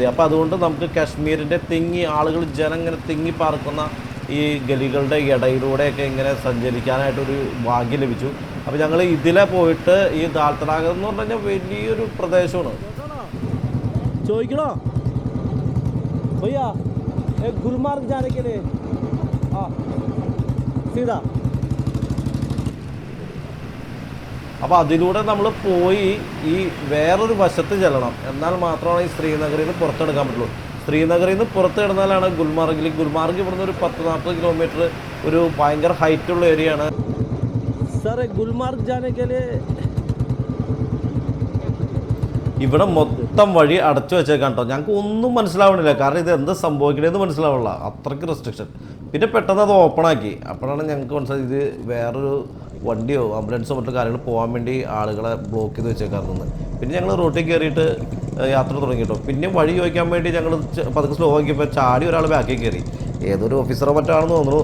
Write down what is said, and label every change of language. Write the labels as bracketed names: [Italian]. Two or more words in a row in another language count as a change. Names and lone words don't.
[Malayalam] അപ്പോൾ അതുകൊണ്ട് നമുക്ക് കാശ്മീരിൻ്റെ ആളുകൾ ജനം ഇങ്ങനെ തിങ്ങി പാർക്കുന്ന ഈ ഗലികളുടെ ഇടയിലൂടെയൊക്കെ ഇങ്ങനെ സഞ്ചരിക്കാനായിട്ടൊരു ഭാഗ്യം ലഭിച്ചു. അപ്പോൾ ഞങ്ങൾ ഇതിലെ പോയിട്ട് ഈ ദാൽ തടാകം എന്ന് പറഞ്ഞു കഴിഞ്ഞാൽ വലിയൊരു പ്രദേശമാണ്. [Hindi] ചോദിക്കണോ ഭയ്യാ ഗുൽമാർഗ് जाने के लिए सीधा. [Malayalam] അപ്പോൾ അതിലൂടെ നമ്മൾ പോയി ഈ വേറൊരു വശത്ത് ചെല്ലണം. എന്നാൽ മാത്രമാണ് ഈ ശ്രീനഗറിൽ നിന്ന് പുറത്തെടുക്കാൻ പറ്റുള്ളൂ. ശ്രീനഗറിൽ നിന്ന് പുറത്ത് കിടന്നാലാണ് ഗുൽമാർഗിലേക്ക്. ഗുൽമാർഗ് ഇവിടുന്ന് ഒരു 10-40 കിലോമീറ്റർ ഒരു ഭയങ്കര ഹൈറ്റുള്ള ഏരിയയാണ്. സർ ഗുൽമാർഗ് [Hindi] जाने के लिए [Malayalam] ഇവിടെ മൊത്തം വഴി അടച്ചു വെച്ചേക്കാം കേട്ടോ. ഞങ്ങൾക്ക് ഒന്നും മനസ്സിലാവണില്ല, കാരണം ഇത് എന്താ സംഭവിക്കണേന്ന് മനസ്സിലാവില്ല, അത്രയ്ക്ക് റെസ്ട്രിക്ഷൻ. പിന്നെ പെട്ടെന്ന് അത് ഓപ്പണാക്കി, അപ്പോഴാണ് ഞങ്ങൾക്ക് മനസ്സിലായത് ഇത് വേറൊരു വണ്ടിയോ ആംബുലൻസോ മറ്റു കാര്യങ്ങൾ പോകാൻ വേണ്ടി ആളുകളെ ബ്ലോക്ക് ചെയ്ത് വെച്ചേക്കാറുണ്ട്. പിന്നെ ഞങ്ങൾ റോട്ടിൽ കയറിയിട്ട് യാത്ര തുടങ്ങി കേട്ടോ. പിന്നെ വഴി ചോദിക്കാൻ വേണ്ടി ഞങ്ങൾ പതുക്കെ സ്ലോ ആക്കിയപ്പോൾ ചാടി ഒരാൾ ബാക്കിൽ കയറി, ഏതൊരു ഓഫീസറോ മറ്റാണെന്ന് തോന്നുന്നു.